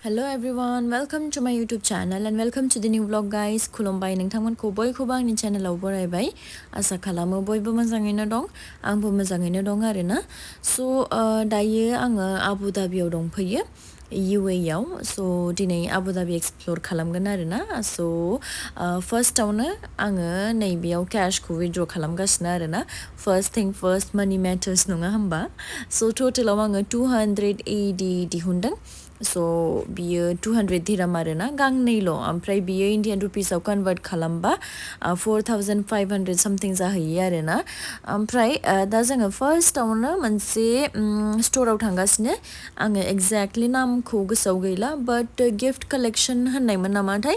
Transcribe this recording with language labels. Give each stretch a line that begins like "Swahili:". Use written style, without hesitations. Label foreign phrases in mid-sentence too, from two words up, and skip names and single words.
English: Hello everyone, welcome to my YouTube channel and welcome to the new vlog guys.
Bodo: खुलुमबाय नोंथांमोनखौ बयखौबो आंनि चेनेलाव बरायबाय आसा खालामो बयबो मोजाङैनो दं आंबो मोजाङैनो दं आरोना सो दायो आङो आबु धाबियाव दंफैयो UAE आव सो दिनै आबु धाबि एक्सप्लोर खालामगोन आरोना सो फार्स्टआवनो आङो नैबेयाव कैशखौ विथड्र खालामगासिनो आरोना
English: first thing first money matters
Bodo: नङा होमबा सो टोटलाव आङो 280 दिहुनदों सो बियो 200 दिराम आरोना गांनैल ओमफ्राय बियो
English: Indian rupees
Bodo: कन्वर्ट खालामबा 4500 समथिं जाहैयो आरोना ओमफ्राय दा जोङो फार्स्टआवनो मोनसे स्टोराव थांगासिनो आङो एक्जेक्टलि नामखौ गोसोआव गैला
English: but gift collection
Bodo: होननायमोन नामाथाय